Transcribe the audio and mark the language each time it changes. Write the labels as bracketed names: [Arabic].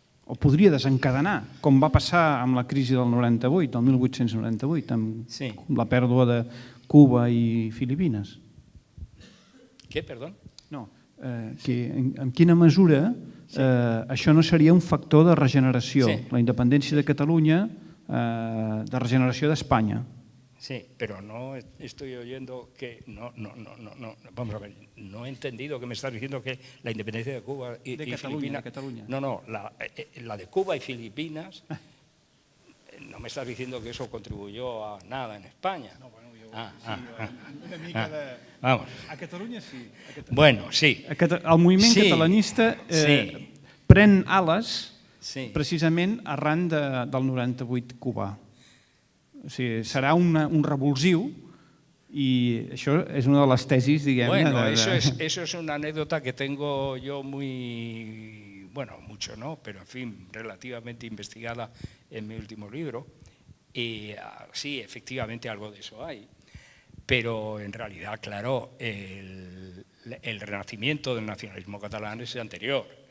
[Catalan] O podria desencadenar, com va passar amb la crisi del 98, del 1898, amb la pèrdua de Cuba i Filipines? Què, perdó? No, que en quina mesura això no seria un factor de regeneració, la independència de Catalunya, de regeneració d'Espanya. [Spanish] Sí, pero no estoy oyendo que... No, vamos a ver, no he entendido que me estás diciendo que la independencia de Cuba y Filipinas... De Cataluña. No, la de Cuba y Filipinas, no me estás diciendo que eso contribuyó a nada en España. No, bueno, [Catalan] jo... Una mica de... [Spanish] Vamos. [Catalan] A Catalunya sí. [Spanish] Bueno, sí. [Catalan] El moviment catalanista pren ales precisament arran del 98 cubà. O sigui, serà un revulsiu y això és una de les tesis, diguem-ne... [Spanish] Bueno, eso es una anécdota que tengo yo muy... Bueno, mucho no, pero en fin, relativamente investigada en mi último libro. Y sí, efectivamente algo de eso hay. Pero en realidad, claro, el renacimiento del nacionalismo catalán es anterior.